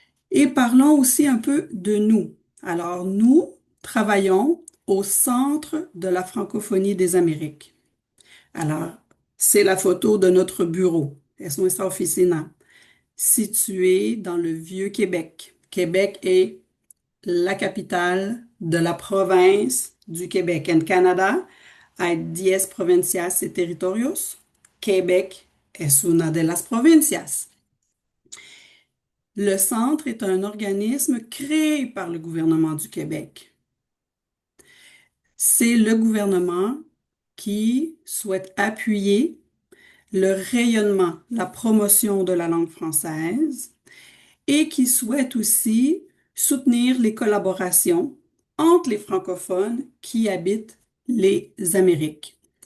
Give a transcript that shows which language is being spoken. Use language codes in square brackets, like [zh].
[fr] Et parlons aussi un peu de nous. Alors, nous travaillons au centre de la francophonie des Amériques. Alors, c'est la photo de notre bureau, [es] es nuestra oficina, [fr] situé dans le Vieux-Québec. Québec est la capitale de la province du Québec. [es] En Canada hay 10 provincias y territorios. Québec es una de las provincias. [fr] Le centre est un organisme créé par le gouvernement du Québec. C'est le gouvernement qui souhaitent appuyer le rayonnement, la promotion de la langue française et qui souhaitent aussi soutenir les collaborations entre les francophones qui habitent les Amériques.